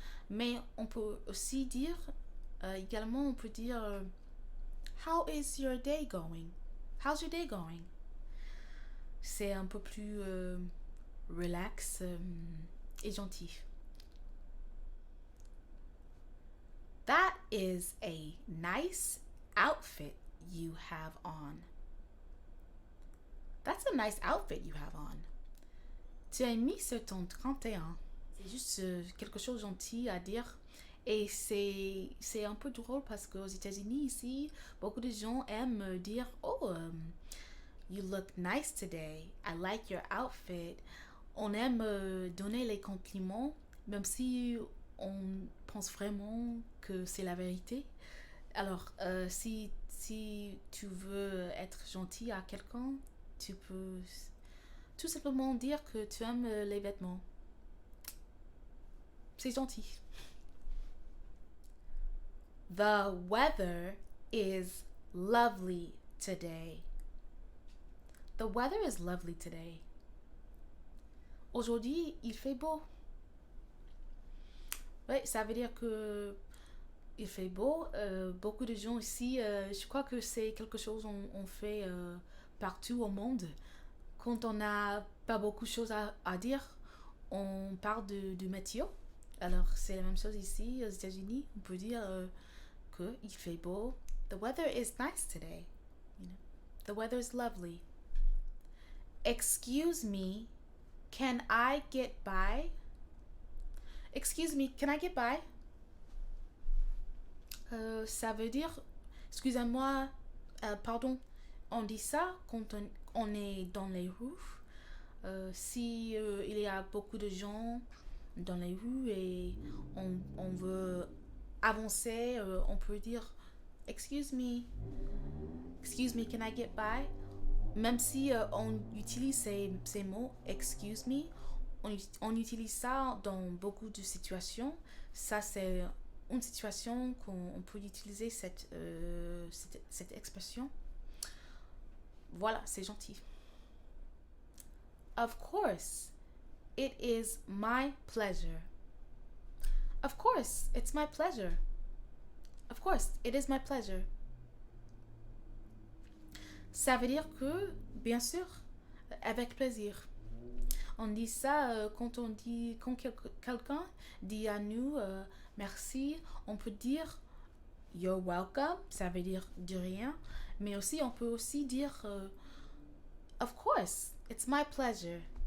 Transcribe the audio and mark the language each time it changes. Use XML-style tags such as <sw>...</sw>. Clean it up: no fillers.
<fr>Mais on peut aussi dire également on peut dire</fr> <en>How is your day going?</en> <fr>How's your day going? C'est un peu plus relax et gentil.</fr> <en>That is a nice outfit you have on. That's a nice outfit you have on.</en> <fr>Tu as mis sur ton 31. C'est juste quelque chose de gentil à dire. Et c'est un peu drôle parce qu'aux États-Unis, ici, beaucoup de gens aiment dire</fr> <en>Oh, you look nice today. I like your outfit.</en> <fr>On aime donner les compliments, même si on pense vraiment que c'est la vérité. Alors, si tu veux être gentil à quelqu'un, tu peux tout simplement dire que tu aimes les vêtements. C'est gentil.</fr> <en>The weather is lovely today. The weather is lovely today.</en> <fr>Aujourd'hui, il fait beau. Oui, ça veut dire que il fait beau. Beaucoup de gens ici, je crois que c'est quelque chose qu'on fait partout au monde. Quand on n'a pas beaucoup de choses à dire, on parle de météo. Alors, c'est la même chose ici aux États-Unis. On peut dire qu'il fait beau.</fr> <en>The weather is nice today. You know, the weather is lovely. Excuse me, can I get by? Excuse me, can I get by?</en> <fr>Ça veut dire, excusez-moi, pardon, on dit ça quand on est dans les rues. Si il y a beaucoup de gens dans les rues et on veut avancer, on peut dire excuse me,</fr> <en>can I get by?</en> <fr>Même si on utilise ces mots, excuse me, on utilise ça dans beaucoup de situations. Ça, c'est une situation qu'on peut utiliser cette expression. Voilà, c'est gentil.</fr> <en>Of course, it is my pleasure. Of course, it's my pleasure. Of course, it is my pleasure.</en> <fr>Ça veut dire que, bien sûr, avec plaisir. On dit ça quand quelqu'un dit à nous merci, on peut dire</fr> <en>you're welcome,</en> <fr>ça veut dire de rien, mais aussi on peut aussi dire</fr> <en>of course, it's my pleasure.</en>